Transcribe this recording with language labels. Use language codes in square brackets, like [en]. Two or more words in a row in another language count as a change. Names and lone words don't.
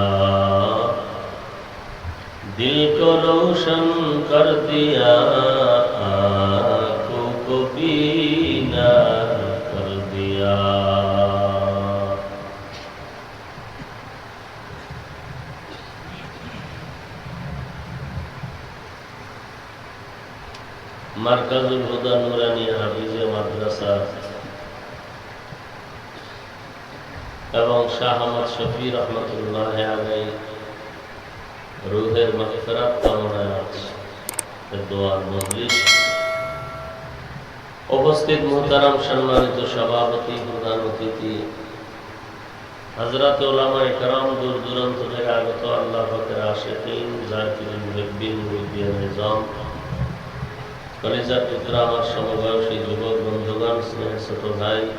[ur] دل کو روشن کر دیا آنکھوں کو بینا کر دیا. [bn] مرکز الہدی نورانی حافظ মাদ্রাসা এবং শাহ আহমদ শফি রহমতুল্লাহ আলাইহি রুহের মাগফিরাত কামনায় দোয়ার মজলিস উপস্থিত মুহতারাম সম্মানিত সভাপতি প্রধান অতিথি হযরত উলামায়ে কেরাম দূর দূরান্ত থেকে আগত আল্লাহ পাকের আশিকিন জাকিরিন মুহিব্বিন মুরিদিয়ান নিজাম কলিজার টুকরা আমার সমবয়সী যুবক বন্ধুগণ স্নেহের ছোট ভাই